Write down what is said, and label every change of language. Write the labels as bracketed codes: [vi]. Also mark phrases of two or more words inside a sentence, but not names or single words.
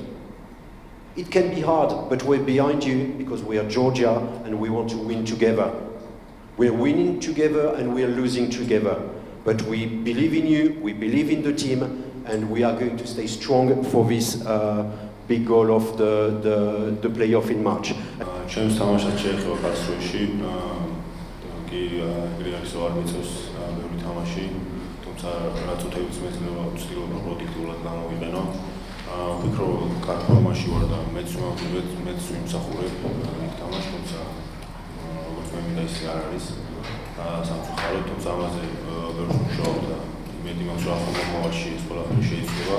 [en] It can be hard, but we're behind you because we are Georgia and we want to win together. We're winning together and we're losing together. But we believe in you, we believe in the team, and we are going to stay strong for this big goal of the playoff in March. [ka] ჩემს თამაშად შეეხება კაცროში, კი გრიგალის არ მიწევს ბევრი თამაში, თუმცა რაც უთევიც მეცნობა ვცდილობ პროდუქტიულად გამოვიყენო. ვფიქრობ, კარგ ფორმაში ვარ და მეც ვიმსახურებ იქ თამაშს, თუმცა როგორც მე მინდა ისე არ არის სამწუხაროდ, თუმცა ამაზე ბევრს ვმუშაობ და იმედი მაქვს, რომ ახლა მომავალში ეს ყველაფერი შეიძლება.